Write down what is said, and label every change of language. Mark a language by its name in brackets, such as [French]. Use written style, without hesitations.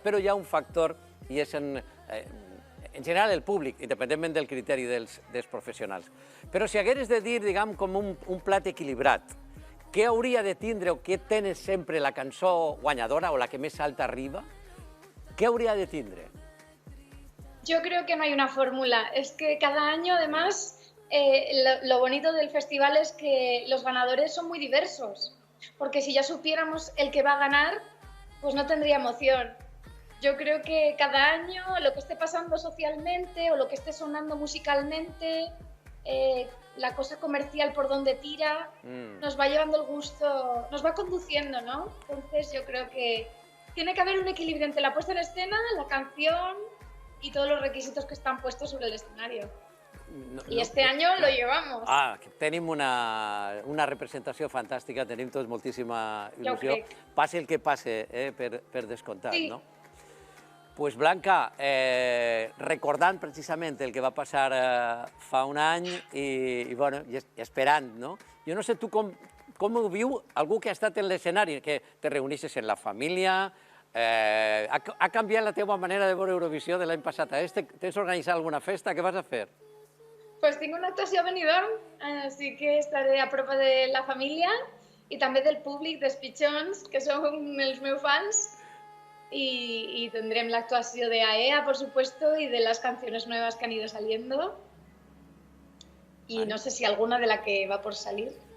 [Catalan] Però hi ha un factor, i és en general el públic, independentment del criteri dels professionals. Però si hagueres de dir, diguem, com un plat equilibrat, què hauria de tindre o què tens sempre la cançó guanyadora o la que més alta arriba? ¿Qué hauria de tindre? [Spanish] Yo creo que no hay una fórmula. Es que cada año, además, lo bonito del festival es que los ganadores son muy diversos. Porque si ya supiéramos el que va a ganar, pues no tendría emoción. Yo creo que cada año lo que esté pasando socialmente o lo que esté sonando musicalmente, la cosa comercial por donde tira, nos va llevando el gusto, nos va conduciendo, ¿no? Entonces yo creo que tiene que haber un equilibrio entre la puesta en escena, la canción y todos los requisitos que están puestos sobre el escenario. I este año lo llevamos. [Catalan] Tenim una representació fantàstica, tenim tots moltíssima il·lusió. Passi el que passi, per descomptat, no? Doncs Blanca, recordant precisament el que va passar fa un any i esperant, no? Jo no sé tu com ho viu algú que ha estat en l'escenari, que te reuneixes en la família. Ha canviat la teva manera de veure Eurovisió de l'any passat a este? Tens organitzat alguna festa? Què vas a fer? Pues tinc una actuació a Benidorm, així que estaré a prop de la família i també del públic, dels pitjons, que són els meus fans. [Spanish] Y tendremos la actuación de AEA, por supuesto, y de las canciones nuevas que han ido saliendo. Y no sé si alguna de la que va por salir.